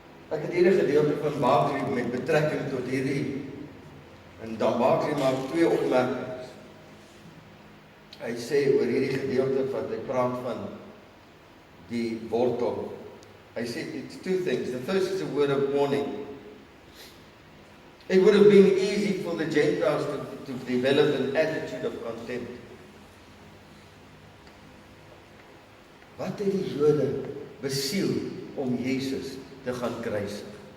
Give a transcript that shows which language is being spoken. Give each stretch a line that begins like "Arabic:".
Afrikaans: Ek het hierdie gedeelte van Bakri met betrekking tot hierdie, en dan Bakri maak 2 opmerkings. Hy sê oor hierdie gedeelte wat hy praat van die wortel. Hy sê
English: it's 2 things. The first is a word of warning. It would have been easy for the Gentiles to to develop an attitude of contempt.
Afrikaans: Wat het die Jode besiel om Jesus te gaan kruisig?